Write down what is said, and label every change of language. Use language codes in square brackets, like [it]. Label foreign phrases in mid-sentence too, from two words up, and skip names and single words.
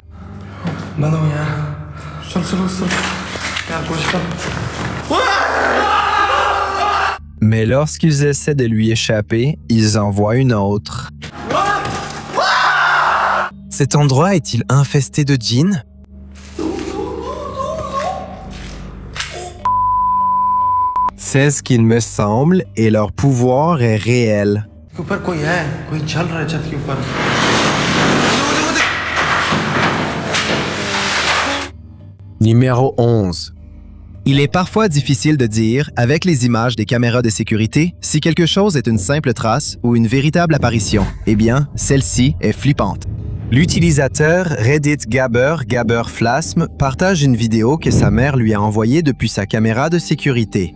[fr] Mais lorsqu'ils essaient de lui échapper, ils en voient une autre. Cet endroit est-il infesté de djinns? C'est ce qu'il me semble et leur pouvoir est réel. [hi] ऊपर कोई है, कोई चल रहा है छत के ऊपर। [fr] Numéro 11. Il est parfois difficile de dire, avec les images des caméras de sécurité, si quelque chose est une simple trace ou une véritable apparition. Eh bien, celle-ci est flippante. L'utilisateur Reddit Gabber Flasm partage une vidéo que sa mère lui a envoyée depuis sa caméra de sécurité.